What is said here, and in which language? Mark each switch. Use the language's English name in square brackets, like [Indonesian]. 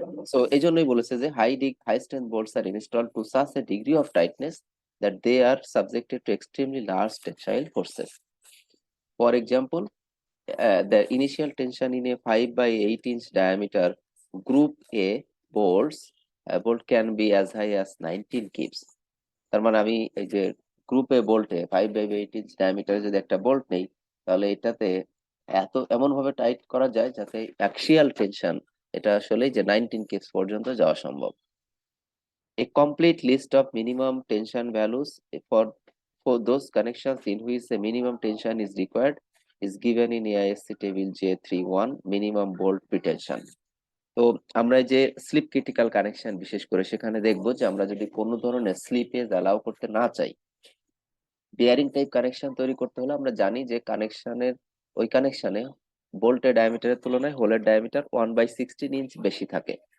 [English] so [Bangla] এই জন্যই বলেছে যে [English] High strength bolts are installed to such a degree of tightness that they are subjected to extremely large tensile forces. For example, the initial tension in a 5 by 8 inch diameter group A bolt can be as high as 19 kips. [Bangla] তার মানে আমি এই যে গ্রুপে বোল্টে 5 by 8 inch ডায়ামিটারে যদি একটা bolt নেই, তাহলে এটাতে এমন ভাবে টাইট করা যায় যাতে অ্যাক্সিয়াল টেনশন এটা আসলে যে 19 কিপস পর্যন্ত যাওয়া সম্ভব। [English] A complete list of minimum tension values for those connections in which a minimum tension is required is given in AISC table J31 minimum bolt pretension. [Bangla] তো আমরা এই যে স্লিপ ক্রিটিক্যাল কানেকশন বিশেষ করে সেখানে দেখবো যে আমরা যদি কোনো ধরনের স্লিপেজ অ্যালাউ করতে না চাই, বিয়ারিং টাইপ কানেকশন তৈরি করতে হলে আমরা জানি যে কানেকশনে বোল্টের ডায়ামিটারের তুলনায় হোলের ডায়ামিটার 1/16 ইঞ্চ বেশি থাকে।